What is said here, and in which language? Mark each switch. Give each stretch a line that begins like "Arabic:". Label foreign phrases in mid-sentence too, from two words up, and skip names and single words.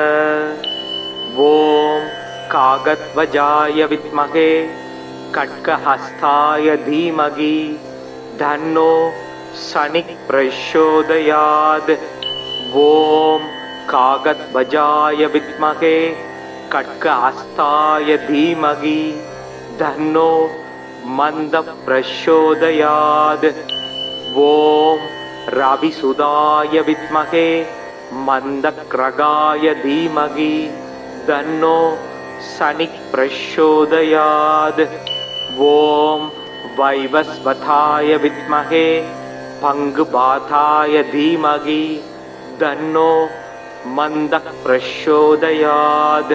Sanskrit: ॐ काकध्वजाय विद्महे खड्गहस्ताय धीमहि तन्नो शनिः प्रचोदयात्. ॐ काकध्वजाय विद्महे खड्गहस्ताय धीमहि तन्नो मन्द प्रचोदयात्. ஓம் रविसुदाय विद्महे मंदक्रगाय धीमहि तन्नो शनिः प्रचोदयात्। ओम वैवस्वताय विद्महे भङ्गुबाधाय धीमहि तन्नो मंदः प्रचोदयात्।